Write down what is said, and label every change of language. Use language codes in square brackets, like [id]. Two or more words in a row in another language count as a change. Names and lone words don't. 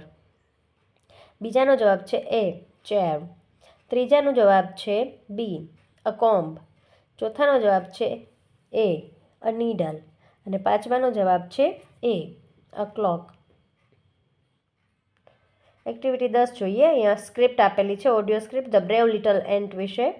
[gu] બીજાનો જવાબ છે [en] A, chair. [gu] ત્રીજાનો જવાબ છે [en] B, a comb. [gu] ચોથાનો જવાબ છે [en] A, a needle. [gu] અને પાંચમાનો જવાબ છે [en] A, a clock. [gu] એક્ટિવિટી 10 જોઈએ. અહીંયા સ્ક્રિપ્ટ આપેલી છે, [en] audio script [gu] ધ બ્રેવ લિટલ એન્ટ વિશે.